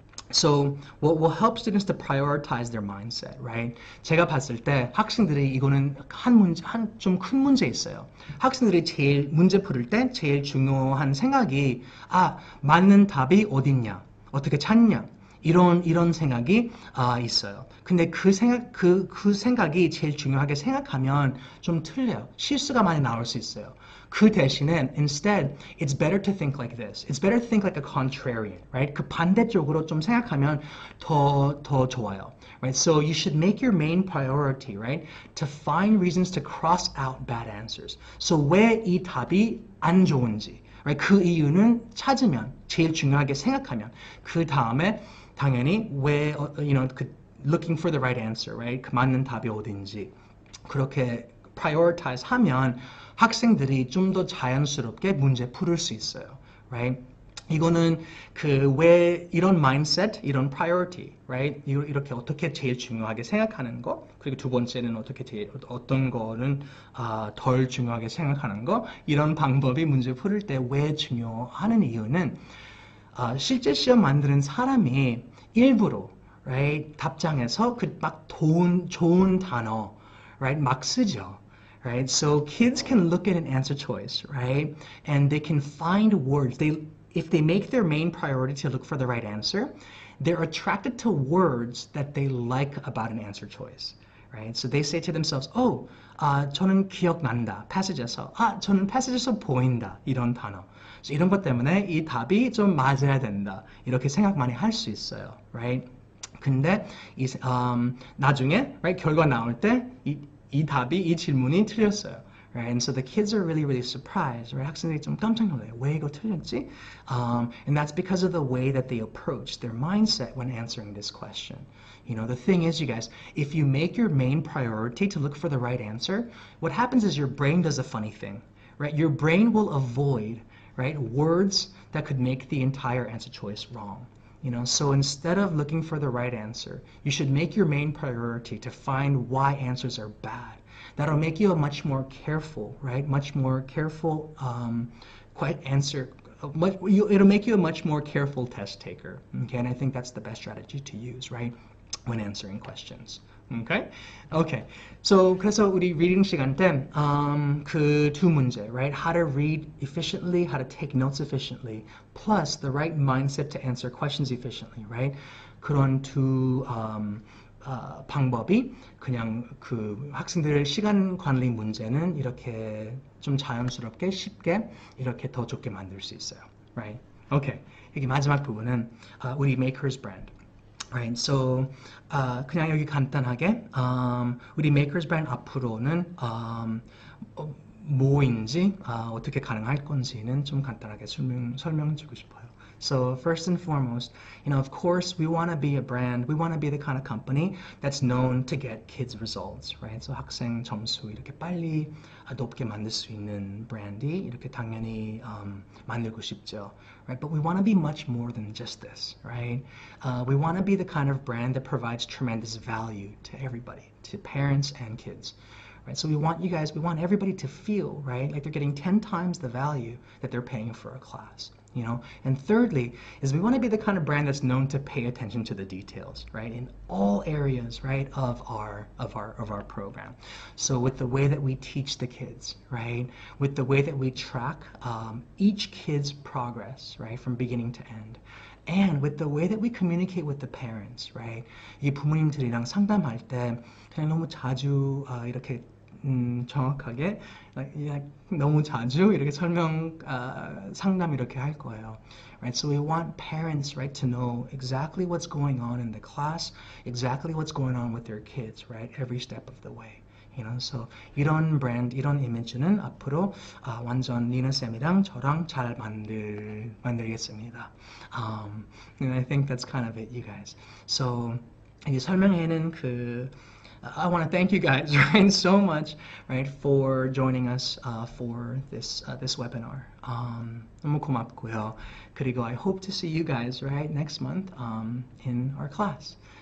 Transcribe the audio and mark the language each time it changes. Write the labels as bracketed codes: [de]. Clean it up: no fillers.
[en] So what will help students to prioritize their mindset, right? [ko] 제가 봤을 때 학생들이 이거는 좀 큰 문제 있어요. 학생들이 제일 문제 풀을 때 제일 중요한 생각이 맞는 답이 어딨냐, 어떻게 찾냐 이런 생각이 있어요. 근데 그 생각이 제일 중요하게 생각하면 좀 틀려요. 실수가 많이 나올 수 있어요. 그 대신에 [en] instead it's better to think like this. It's better to think like a contrarian, right? [ko] 그 반대쪽으로 좀 생각하면 더 좋아요. [en] Right? So you should make your main priority, right? To find reasons to cross out bad answers. [ko] So 왜 이 답이 안 좋은지, right? 그 이유는 찾으면 제일 중요하게 생각하면 그 다음에 당연히 왜 [en] looking for the right answer, [ko] right? 그 맞는 답이 어딘지 그렇게 prioritize 하면 학생들이 좀 더 자연스럽게 문제 풀을 수 있어요, right? 이거는 왜 이런 mindset, 이런 priority, right? 이렇게 어떻게 제일 중요하게 생각하는 거, 그리고 두 번째는 어떤 거는 덜 중요하게 생각하는 거, 이런 방법이 문제 풀을 때 왜 중요하는 이유는 실제 시험 만드는 사람이 일부러, right? 답장에서 막 좋은 단어, right? 막 쓰죠. Right? [en] So kids can look at an answer choice, right? And they can find words. If they make their main priority to look for the right answer, they're attracted to words that they like about an answer choice, right? So they say to themselves, [ko] 저는 기억난다, [en] passage에서. [ko] 저는 passage에서 보인다, 이런 단어. So 이런 것 때문에 이 답이 좀 맞아야 된다. 이렇게 생각 많이 할 수 있어요, right? 근데 나중에, right, 결과 나올 때 이 질문이 틀렸어요. [en] Right? And so the kids are really, really surprised. Right? [ko] 학생들이 좀 깜짝 놀라요. 왜 이거 틀렸지? [en] And that's because of the way that they approach their mindset when answering this question. The thing is, you guys, if you make your main priority to look for the right answer, what happens is your brain does a funny thing. Right? Your brain will avoid, right, words that could make the entire answer choice wrong. So instead of looking for the right answer, you should make your main priority to find why answers are bad. That'll make you a much more careful, right? Much more careful it'll make you a much more careful test taker. Okay, and I think that's the best strategy to use, right? When answering questions. Okay. [ko] So 그래서 우리 reading 시간 때 그 두 문제, right? [en] How to read efficiently, how to take notes efficiently, plus the right mindset to answer questions efficiently, right? [ko] 그런 두 방법이 그냥 그 학생들의 시간 관리 문제는 이렇게 좀 자연스럽게 쉽게 이렇게 더 좋게 만들 수 있어요. [en] Right? Okay. [ko] 여기 마지막 부분은 우리 Makers brand. Right, so 그냥 여기 간단하게 우리 Makers brand 앞으로는 뭐인지 어떻게 가능할 건지는 좀 간단하게 설명해주고 싶어요. [en] So first and foremost, of course, we want to be a brand. We want to be the kind of company that's known to get kids results, right? [ko] So 학생 점수 이렇게 빨리 높게 만들 수 있는 브랜드 이렇게 당연히 만들고 싶죠, right? [en] But we want to be much more than just this, right? We want to be the kind of brand that provides tremendous value to everybody, to parents and kids. Right, so we want everybody to feel, right, like they're getting 10 times the value that they're paying for a class, And thirdly, is we want to be the kind of brand that's known to pay attention to the details, right, in all areas, right, of our program. So with the way that we teach the kids, right, with the way that we track each kid's progress, right, from beginning to end. And with the way that we communicate with the parents, right? [ko] 이 부모님들이랑 상담할 때 그냥 너무 자주 이렇게 정확하게 너무 자주 이렇게 상담 이렇게 할 거예요. [en] Right? So we want parents, right, to know exactly what's going on in the class, exactly what's going on with their kids, right, every step of the way. [ko] So 이런 브랜드, 이런 이미지는 앞으로 완전 니나 쌤이랑 저랑 잘 만들겠습니다. [en] And I think that's kind of it, you guys. So [ko] 이 설명회는 [en] I want to thank you guys, right, so much, right, for joining us for this webinar. [ko] 너무 고맙고요. 그리고 [en] I hope to see you guys, right, next month in our class.